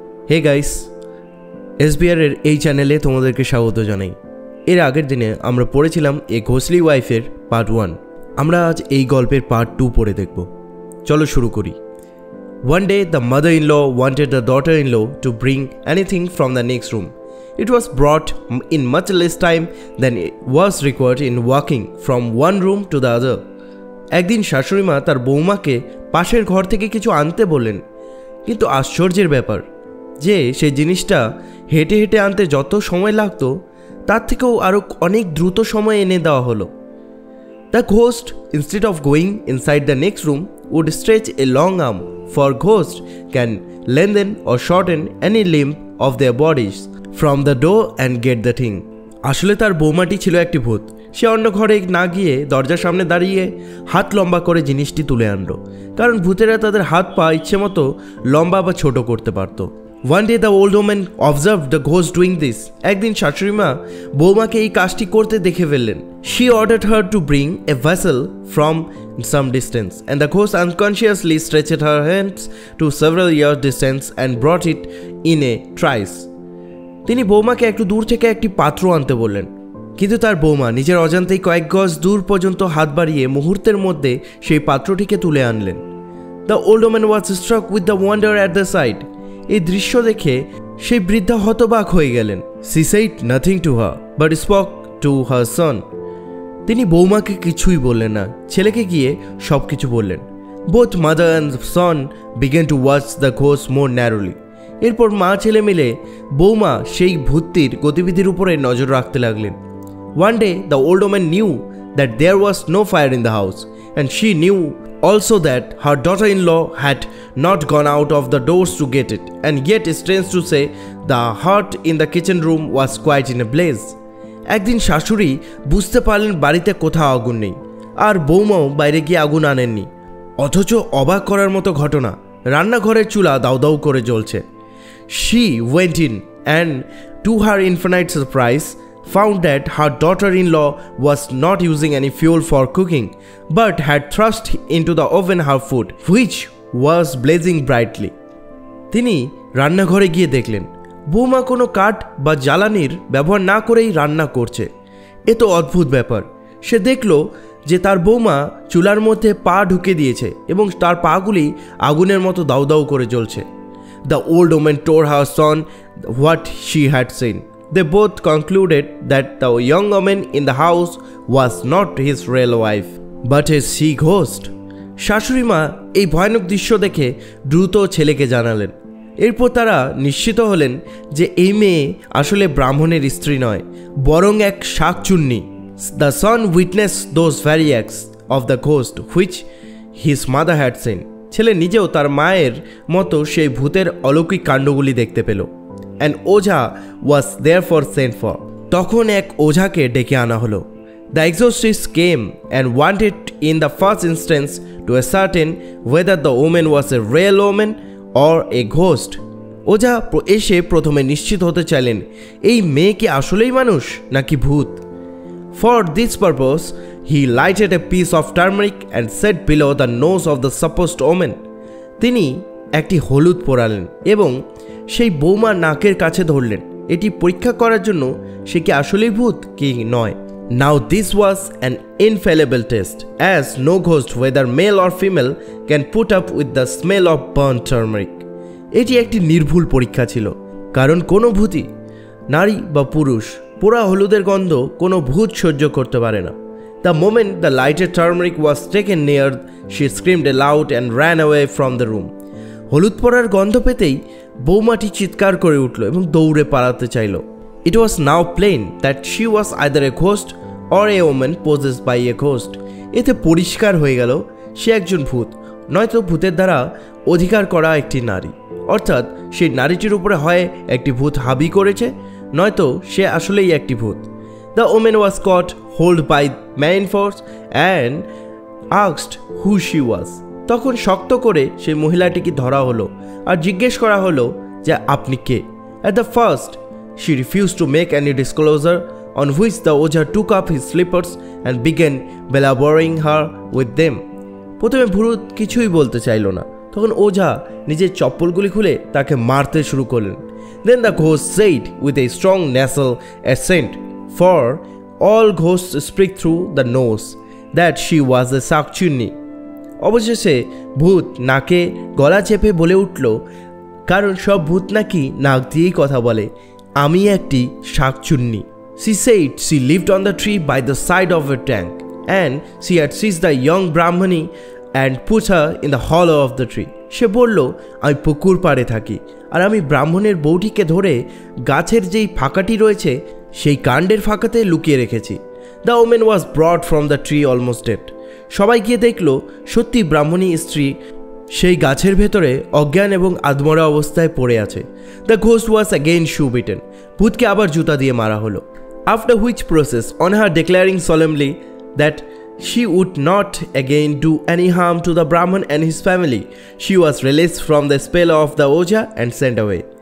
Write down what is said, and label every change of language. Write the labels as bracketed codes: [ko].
[bn] Hey guys, SBR এর এই চ্যানেলে তোমাদেরকে স্বাগত জানাই। এর আগের দিনে আমরা পড়েছিলাম এ ঘোষলি ওয়াইফের পার্ট 1। আমরা আজ এই গল্পের পার্ট 2 পড়ে দেখব। চলো শুরু করি। [en] One day the mother-in-law wanted the daughter-in-law to bring anything from the next room. It was brought in much less time than it was required in walking from one room to the other. [bn] একদিন শাশুড়িমা তার বৌমাকে পাশের ঘর থেকে কিছু আনতে বললেন, কিন্তু আশ্চর্যের ব্যাপার যে সেই জিনিসটা হেঁটে হেঁটে আনতে যত সময় লাগতো তার থেকেও আরও অনেক দ্রুত সময় এনে দেওয়া হলো। [en] The ghost, instead of going inside the next room, would stretch a long arm, for ghosts can lengthen or shorten any limb of their bodies from the door and get the thing. [bn] আসলে তার বৌমাটি ছিল একটি ভূত। সে অন্য ঘরে না গিয়ে দরজার সামনে দাঁড়িয়ে হাত লম্বা করে জিনিসটি তুলে আনলো, কারণ ভূতেরা তাদের হাত পা ইচ্ছে মতো লম্বা বা ছোট করতে পারত। [en] One day the old woman observed the ghost doing this. [bn] একদিন শাশুড়িমা বৌমাকে এই কাজটি করতে দেখে ফেললেন। [en] She ordered her to bring a vessel from some distance, and the ghost unconsciously stretched her hands to several yards distance and brought it in a trice. [bn] তিনি বৌমাকে একটু দূর থেকে একটি পাত্র আনতে বললেন, কিন্তু তার বৌমা নিজের অজান্তেই কয়েক গজ দূর পর্যন্ত হাত বাড়িয়ে মুহূর্তের মধ্যে সেই পাত্রটিকে তুলে আনলেন। [en] The old woman was struck with the wonder at the sight. [bn] এই দৃশ্য দেখে সেই বৃদ্ধা হতবাক হয়ে গেলেন। [en] She said nothing to her, but spoke to her son. [bn] তিনি বৌমাকে কিছুই বললেন না, ছেলেকে গিয়ে সব কিছু বললেন। [en] Both mother and son began to watch the ghost more narrowly. [bn] এরপর মা ছেলে মিলে বৌমা সেই ভূতটির গতিবিধির উপরে নজর রাখতে লাগলেন। [en] One day the old woman knew that there was no fire in the house, and she knew also that her daughter-in-law had not gone out of the doors to get it, and yet strange to say the hearth in the kitchen room was quite in a blaze. [bn] একদিন শাশুড়ি বুঝতে পারলেন বাড়িতে কোথাও আগুন নেই, আর বৌমাও বাইরে গিয়ে আগুন আনেননি। অথচ অবাক করার মতো ঘটনা, রান্নাঘরের চুলা দাউ দাউ করে জ্বলছে। [en] She went in and, to her infinite surprise, found that her daughter-in-law was not using any fuel for cooking, but had thrust into the oven her food, which was blazing brightly. [bn] তিনি রান্নাঘরে গিয়ে দেখলেন বৌমা কোনো কাঠ বা জ্বালানির ব্যবহার না করেই রান্না করছে। এ তো অদ্ভুত ব্যাপার। সে দেখল যে তার বৌমা চুলার মধ্যে পা ঢুকে দিয়েছে এবং তার পাগুলি আগুনের মতো দাউ দাউ করে জ্বলছে। [en] The old woman told her son what she had seen. They both concluded that the young woman in the house was not his real wife, but a sea ghost. [bn] শাশুড়ি মা এই ভয়ানক দৃশ্য দেখে দ্রুত ছেলেকে জানালেন। এরপর তারা নিশ্চিত হলেন যে এই মেয়ে আসলে ব্রাহ্মণের স্ত্রী নয়, বরং এক শাকচুন্নি। [en] The son witnessed those very acts of the ghost which his mother had seen. [bn] ছেলে নিজেও তার মায়ের মতো সেই ভূতের অলৌকিক কাণ্ডগুলি দেখতে পেল। [en] An ওঝা was therefore sent for. [bn] তখন এক ওঝাকে ডেকে আনা হলো। [en] The exorcist came and wanted in the first instance to ascertain whether the woman was a real woman or a ghost. [bn] ওঝা এসে প্রথমে নিশ্চিত হতে চাইলেন এই মেয়ে কি আসলেই মানুষ নাকি ভূত। [en] For this purpose he lighted a piece of turmeric and set below the nose of the supposed woman. [bn] তিনি একটি হলুদ পোড়ালেন এবং সেই বৌমার নাকের কাছে ধরলেন, এটি পরীক্ষা করার জন্য সে কি আসলেই ভূত কি নয়। [en] Now this was an infallible test, as no ghost, whether male or female, can put up with the smell of burnt turmeric. [bn] এটি একটি নির্ভুল পরীক্ষা ছিল, কারণ কোনো ভূতই, নারী বা পুরুষ, পোড়া হলুদের গন্ধ কোনো ভূত সহ্য করতে পারে না। [en] The moment the lighted turmeric was taken near, she screamed aloud and ran away from the room. [bn] হলুদ পোড়ার গন্ধ পেতেই বৌমাটি চিৎকার করে উঠল এবং দৌড়ে পালাতে চাইল। [en] It was now plain that she was either a ghost or a woman possessed by a ghost. [bn] এতে পরিষ্কার হয়ে গেল সে একজন ভূত, নয়তো ভূতের দ্বারা অধিকার করা একটি নারী, অর্থাৎ সেই নারীটির উপরে হয় একটি ভূত হাবি করেছে, নয়তো সে আসলেই একটি ভূত। [en] The woman was caught hold by main force and asked who she was. [bn] তখন শক্ত করে সেই মহিলাটিকে ধরা হলো আর জিজ্ঞেস করা হলো যে আপনি কে। [en] At the first she refused to make any disclosure, on which the ওঝা took up his slippers and began belaboring her with them. [bn] প্রথমে ভূত কিছুই বলতে চাইল না, তখন ওঝা নিজের চপ্পলগুলি খুলে তাকে মারতে শুরু করলেন। [en] Then the ghost said with a strong nasal accent, for all ghosts speak through the nose, that she was a শাকচুন্নি। [bn] অবশেষে ভূত নাকে গলা চেপে বলে উঠল, কারণ সব ভূত নাকি নাক দিয়েই কথা বলে, আমি একটি শাকচুন্নি। [en] She said she lived on the tree by the side of a tank, and she had seized the young Brahmani and put her in the hollow of the tree. [bn] সে বলল, আমি পুকুর পাড়ে থাকি আর আমি ব্রাহ্মণের বউটিকে ধরে গাছের যেই ফাঁকাটি রয়েছে সেই কাণ্ডের ফাঁকাতে লুকিয়ে রেখেছি। [en] The woman was brought from the tree almost dead. [bn] সবাই গিয়ে দেখল সত্যি ব্রাহ্মণী স্ত্রী সেই গাছের ভেতরে অজ্ঞান এবং আধমরা অবস্থায় পড়ে আছে। [en] The ghost was again shoe beaten. [bn] ভূতকে আবার জুতা দিয়ে মারা হলো। [en] After which process, on her declaring solemnly that she would not again do any harm to the Brahman and his family, she was released from the spell of the Oja and sent away.